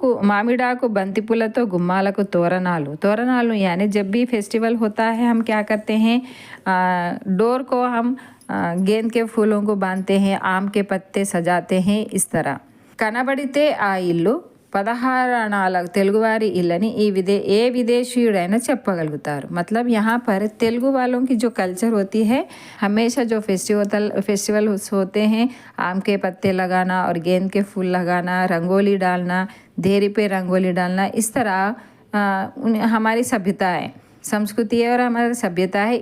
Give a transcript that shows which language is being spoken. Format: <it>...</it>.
<te>మామిడాకు బంతిపూలతో గుమ్మాలకు तोरनालू</te> <hi>यानी जब भी फेस्टिवल होता है हम क्या करते हैं, डोर को हम गेंद के फूलों को बांधते हैं, आम के पत्ते सजाते हैं. इस तरह</hi> <te>కనబడితే ఆ ఇల్లు 16 అణాల తెలుగువారి ఇల్లని ఏ విదేశీయుడైనా చెప్పగలుగుతారు.</te> <hi>मतलब यहाँ पर तेलुगु वालों की जो कल्चर होती है, हमेशा जो फेस्टिवल होते हैं, आम के पत्ते लगाना और गेंद के फूल लगाना, रंगोली डालना, धेरी पे रंगोली डालना, इस तरह हमारी सभ्यता है, संस्कृति है और हमारी सभ्यता है.</hi>